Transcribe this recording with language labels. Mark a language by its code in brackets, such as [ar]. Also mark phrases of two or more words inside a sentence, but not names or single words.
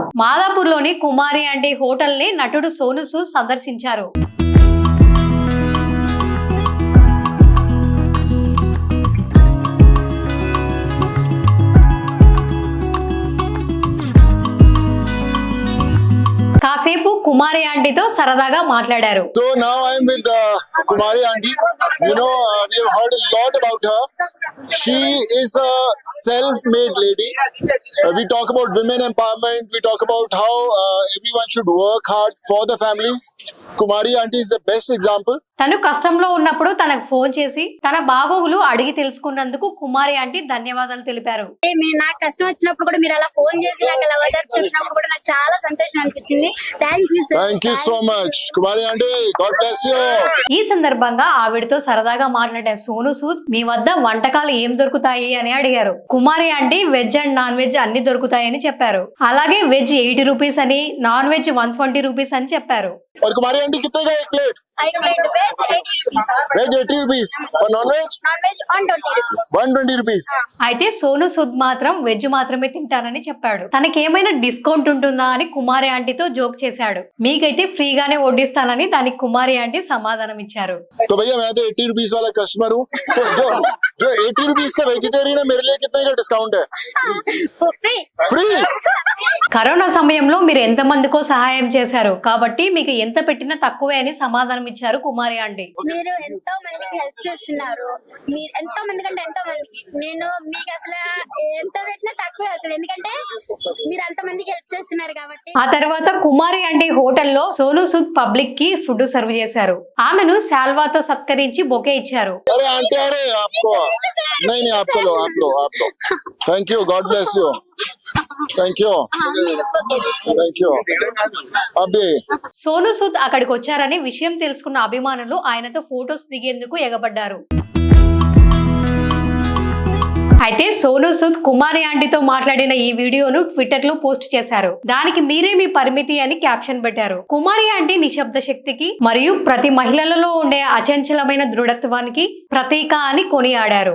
[te] మాదాపూర్ లోని కుమారి ఆంటీ హోటల్ ని నటుడు సోను సూద్ సందర్శించారు. కాసేపు కుమారి ఆంటీతో సరదాగా మాట్లాడారు. [en] So now I'm with Kumari aunty. You know, we've heard a lot about her. She is a self-made lady. We talk about women empowerment. We talk about how everyone should work hard for the families. Kumari aunty is the best example. [te] తను కష్టంలో ఉన్నప్పుడు తనకు ఫోన్ చేసి తన బాగోగులు అడిగి తెలుసుకున్నందుకు కుమారి ఆంటీ ధన్యవాదాలు తెలిపారు. నాకు కష్టం వచ్చినప్పుడు కూడా మీరు అలా ఫోన్ చేసి నాకు అలా ఓదార్పు చెప్పినప్పుడు కూడా నాకు చాలా సంతోషం అనిపించింది. [en] Thank you sir. Thank you so much, Kumari aunty. God bless you. [te] ఈ సందర్భంగా ఆవిడతో సరదాగా మాట్లాడే సోను సూద్ మీ వద్ద వంటకాలు ఏం దొరుకుతాయి అని అడిగారు. కుమారి ఆంటీ [en] veg and non veg [te] అన్ని దొరుకుతాయని చెప్పారు. అలాగే వెజ్ 80 రూపీస్ అని, నాన్ వెజ్ 120 రూపీస్ అని చెప్పారు. [hi] और कुमारी आंटी कितने का एक प्लेट? एक [en] plate veg [hi] 80 रुपीस, वेज 80 रुपीस और [en] non veg [hi] 120 रुपीस. 120 रुपीस. [te] అయితే సోను సూద్ మాత్రం వెజ్ మాత్రమే తింటానని చెప్పాడు. తనకేమైనా డిస్కౌంట్ ఉంటుందా అని కుమారి ఆంటీతో జోక్ చేశాడు. మీకైతే ఫ్రీగానే వడ్డిస్తానని దానికి కుమారి ఆంటీ సమాధానం ఇచ్చారు. [hi] तो भैया मैं तो 80 रुपीस वाला कस्टमर हूँ. तो जो 80 रुपीस का वेजिटेरियन है मेरे लिए कितने का डिस्काउंट है? फ्री. [te] కరోనా సమయంలో మీరు ఎంత మందికో సహాయం చేశారు కాబట్టి మీకు ఎంత పెట్టినా తక్కువే అని సమాధానం ఇచ్చారు కుమారి ఆంటీ. మీరు ఎంతో మందికి హెల్ప్ చేస్తున్నారు. మీరు ఎంతో మంది కంటే ఎంతో మందికి నేను మీకు అసలు ఎంత పెట్టినా తక్కువే అవుతుంది, ఎందుకంటే మీరు అంత మందికి హెల్ప్ చేస్తున్నారు కాబట్టి. ఆ తర్వాత కుమారి ఆంటీ హోటల్లో సోను సూద్ పబ్లిక్ కి [en] food serve [te] చేశారు. ఆమెను శాల్వాతో సత్కరించి బొకే ఇచ్చారు. [hi] अरे आंटी अरे आपको नहीं नहीं आपको लो आप लो आप लो. [en] Thank you. God bless you. Thank you. Thank you. [hi] अभी [te] సోను సూద్ అక్కడికి వచ్చారని విషయం తెలుసుకున్న అభిమానులు ఆయనతో ఫోటోస్ దిగేందుకు ఎగబడ్డారు. అయితే సోను సూద్ కుమారి ఆంటీతో మాట్లాడిన ఈ వీడియోను ట్విట్టర్ లో పోస్ట్ చేశారు. దానికి మీరే మీ పరిమితి అని క్యాప్షన్ పెట్టారు. కుమారి ఆంటీ నిశ్శబ్ద శక్తికి మరియు ప్రతి మహిళలలో ఉండే అచంచలమైన దృఢత్వానికి ప్రతీక అని కొనియాడారు.